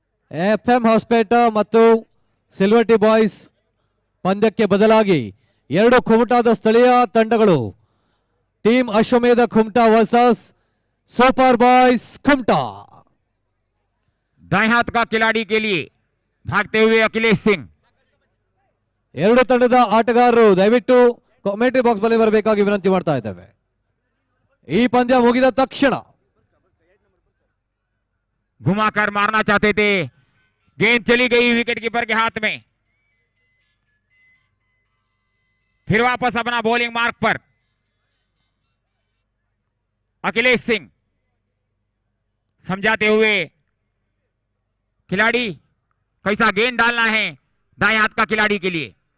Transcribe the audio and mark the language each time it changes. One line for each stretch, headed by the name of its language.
Kannada: FM ಹೊಸಪೇಟ ಮತ್ತು ಸಿಲ್ವರ್ಟಿ boys ಪಂದ್ಯಕ್ಕೆ ಬದಲಾಗಿ 2 ಕುಮಟಾದ ಸ್ಥಳೀಯ ತಂಡಗಳು, ಟೀಮ್ ಅಶ್ವಮೇಧ Kumta versus super boys Kumta.
Hindi: दाएं हाथ का खिलाड़ी के लिए भागते हुए अखिलेश सिंह।
Kannada: 2 ತಂಡದ ಆಟಗಾರರು ದಯವಿಟ್ಟು ಕಾಮೆಂಟ್ರಿ ಬಾಕ್ಸ್ ಬಳಿ ಬರಬೇಕಾಗಿ ವಿನಂತಿ ಮಾಡ್ತಾ ಇದ್ದೇವೆ. ಈ ಪಂದ್ಯ ಮುಗಿದ ತಕ್ಷಣ
Hindi: घुमाकर मारना चाहते थे, गेंद चली गई विकेट कीपर के हाथ में। फिर वापस अपना बॉलिंग मार्क पर अखिलेश सिंह समझाते हुए खिलाड़ी कैसा गेंद डालना है दाएं हाथ का खिलाड़ी के लिए।